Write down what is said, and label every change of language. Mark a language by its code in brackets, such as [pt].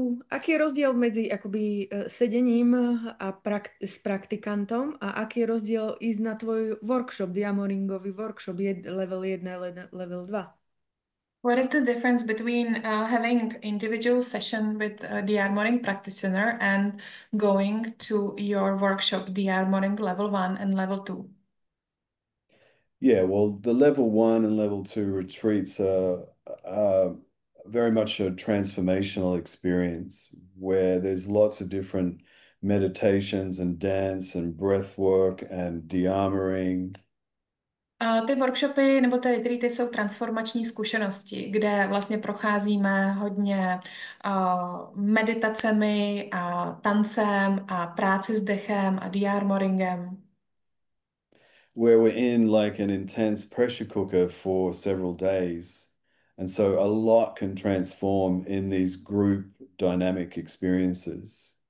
[sk] Aký je rozdiel medzi akoby sedením s praktikantom a aký je rozdiel ísť na tvoj workshop, diamoringový workshop, level 1, level 2? [en] What is the difference between having individual session with a de-armoring practitioner and going to your workshop, de-armoring level 1 and level 2? Yeah, well, the level 1 and level 2 retreats are very much a transformational experience where there's lots of different meditations and dance and breath work and de-armoring. [cs] Ty workshopy nebo ty retreaty jsou transformační zkušenosti, kde vlastně procházíme hodně meditacemi a tancem a práci s dechem a de-armoringem. [en] Where we're in like an intense pressure cooker for several days. And so a lot can transform in these group dynamic experiences.